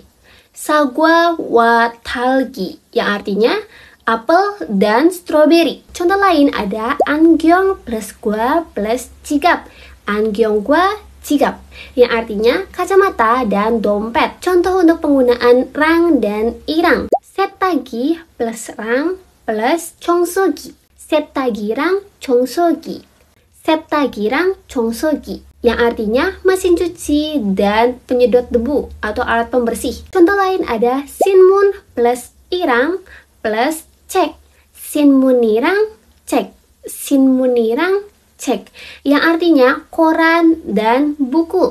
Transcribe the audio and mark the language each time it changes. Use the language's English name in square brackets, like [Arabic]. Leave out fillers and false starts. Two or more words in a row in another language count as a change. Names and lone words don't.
[Korean] 사과와 딸기, [Indonesian] yang artinya apel dan stroberi. Contoh lain ada 안경 plus gua plus jigap. [Korean] 안경과 지갑, [Indonesian] yang artinya kacamata dan dompet. Contoh untuk penggunaan rang dan irang. [Korean] 세탁기 plus rang plus 청소기. 세탁기랑 청소기. 세탁기랑 청소기, [Indonesian] yang artinya mesin cuci dan penyedot debu atau alat pembersih. Contoh lain ada sinmun plus irang plus cek. [Korean] 신문이랑 책. 신문이랑 책, [Indonesian] yang artinya koran dan buku.